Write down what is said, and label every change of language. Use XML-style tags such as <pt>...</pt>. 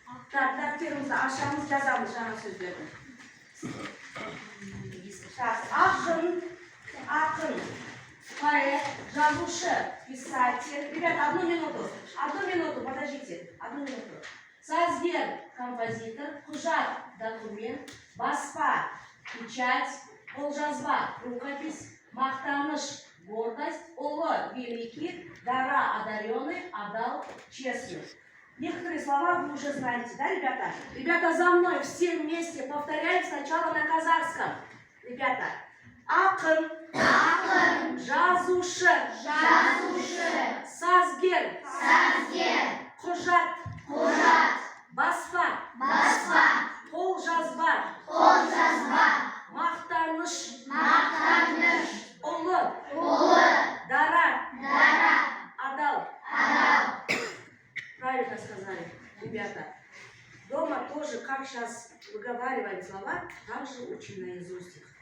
<ru>Так,</ru> <kk>дәптерімізді ашамыз, жазамыз жаңа сөздерді. Так, ақын, поэт, жазушы, писатель.</kk> <ru>Ребята, одну минуту, подождите, одну минуту.</ru> <kk>Сазгер, композитор, құжат, документ, баспа, печать, қолжазба, рукопись, мақтаныш, гордость, ұлы, великий, дара, одаренный, адал, честный.</kk> <ru>Некоторые слова вы уже знаете, да, ребята? Ребята, за мной все вместе повторяем сначала на казахском. Ребята,</ru> <kk>ақын, жазушы, сазгер, құжат, баспа, қолжазба, мақтаныш, ұлы, дара, адал.</kk> <ru>Правильно сказали, ребята. Дома тоже, как сейчас выговариваем слова, также учим наизусть их.</ru>